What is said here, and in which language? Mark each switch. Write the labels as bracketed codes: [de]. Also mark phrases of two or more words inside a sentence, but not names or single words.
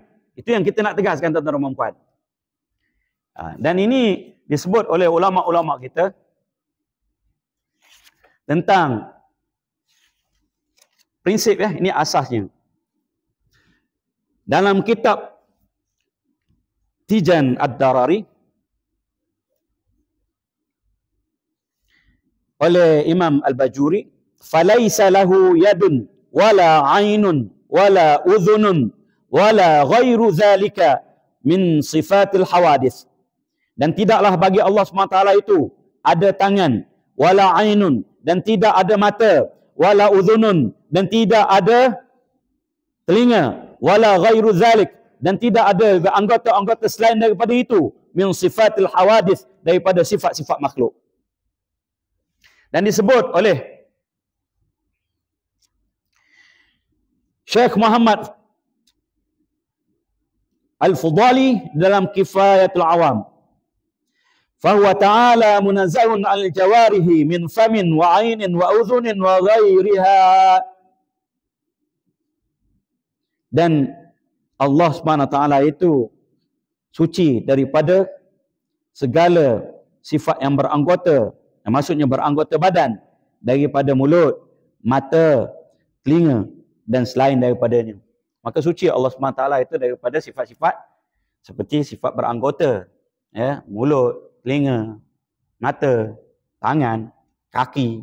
[ms] Itu yang kita nak tegaskan tuan-tuan dan puan. Dan ini disebut oleh ulama-ulama kita tentang prinsip ya, ini asasnya. Dalam kitab Tijan Ad-Darari oleh Imam Al-Bajuri, [ar] "فليس له يد ولا عين ولا أذن ولا غير ذلك من صفات الحوادث." [ms] Dan tidaklah bagi Allah SWT itu ada tangan, [ar] ولا عين, [ms] dan tidak ada mata, [ar] ولا أذن, [ms] dan tidak ada telinga, [ar] ولا غير ذلك, [ms] dan tidak ada anggota-anggota selain daripada itu, [ar] من صفات الحوادث, [ms] daripada sifat-sifat makhluk. Dan disebut oleh Syekh Muhammad Al-Fudali dalam Kifayatul Awam, [ar] فهو تعالى منزه الجوارح من فم وعين وأذن وغيرها. [ms] Dan Allah SWT itu suci daripada segala sifat yang beranggota, yang maksudnya beranggota badan, daripada mulut, mata, telinga dan selain daripadanya. Maka suci Allah SWT itu daripada sifat-sifat seperti sifat beranggota, ya, mulut, telinga, mata, tangan, kaki.